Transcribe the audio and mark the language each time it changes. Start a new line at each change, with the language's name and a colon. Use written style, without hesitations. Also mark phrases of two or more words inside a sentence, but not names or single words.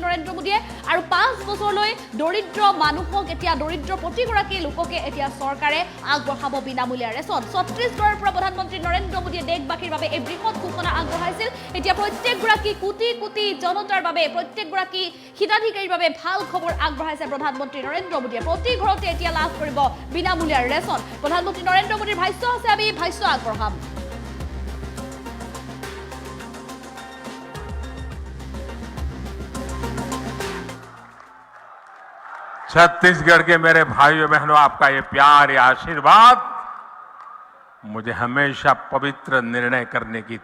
Assamese: নৰেন্দ্ৰ মোদীয়ে আৰু 5 বছৰলৈ দৰিদ্ৰ মানুহক এতিয়া দৰিদ্ৰ প্ৰতিগৰাকী লোককে এতিয়া চৰকাৰে আগবঢ়াব বিনামূলীয়া ৰেচন ছত্তীশগড়ৰ পৰা প্ৰধানমন্ত্ৰী নৰেন্দ্ৰ মোদীয়ে দেশবাসীৰ বাবে এই বৃহৎ ঘোষণা আগবঢ়াইছিল এতিয়া প্ৰত্যেকগৰাকী কোটি কোটি জনতাৰ বাবে প্ৰত্যেকগৰাকী হিতাধিকাৰীৰ বাবে ভাল খবৰ আগবঢ়াইছে প্ৰধানমন্ত্ৰী নৰেন্দ্ৰ মোদীয়ে প্ৰতি ঘৰতে এতিয়া লাভ কৰিব বিনামূলীয়া ৰেচন প্ৰধানমন্ত্ৰী নৰেন্দ্ৰ মোদীৰ ভাষ্য আছে আমি ভাষ্য আগবঢ়াম
Hindi: छत्तीसगढ़ के मेरे भाइयों बहनों आपका ये प्यार ये आशीर्वाद मुझे हमेशा पवित्र निर्णय करने की